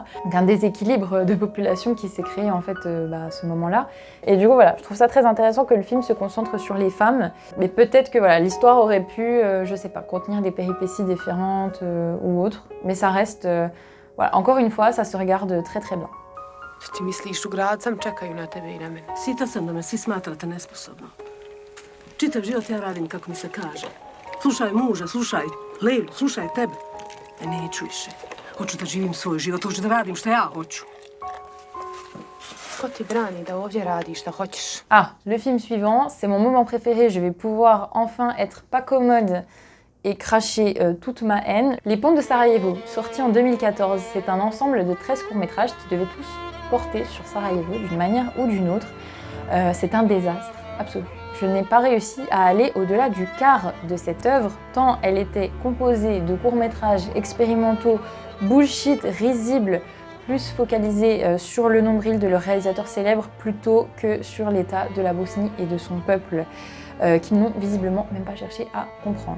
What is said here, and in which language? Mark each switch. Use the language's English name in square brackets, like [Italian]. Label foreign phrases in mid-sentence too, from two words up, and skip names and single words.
[French] Donc un déséquilibre de population qui s'est créé en fait à ce moment-là. Et du coup voilà, je trouve ça très intéressant que le film se concentre sur les femmes, mais peut-être que voilà, l'histoire aurait pu, je sais pas, contenir des péripéties différentes ou autres, mais ça reste, voilà, encore une fois, ça se regarde très très bien. [Bosnian] Ti misliš u grad sam čekaju na tebe i na mene. Sita sam da me svi smatrate nesposobnom. Čitav život ja radim kako mi se kaže. Slušaj muža, slušaj Lejlu, slušaj tebe. Neću više. Hoću da živim svoj život, hoću da radim što ja hoću. Ko ti brani da ovdje radiš što hoćeš? [French] Ah, le film suivant, c'est mon moment préféré. Je vais pouvoir enfin être pas commode et cracher toute ma haine. Les Ponts de Sarajevo, sorti en 2014, c'est un ensemble de 13 courts-métrages qui devaient tous porter sur Sarajevo d'une manière ou d'une autre. C'est un désastre absolu. Je n'ai pas réussi à aller au-delà du quart de cette œuvre, tant elle était composée de courts-métrages expérimentaux, bullshit, risibles, plus focalisés sur le nombril de leur réalisateur célèbre plutôt que sur l'état de la Bosnie et de son peuple, qu'ils n'ont visiblement même pas cherché à comprendre.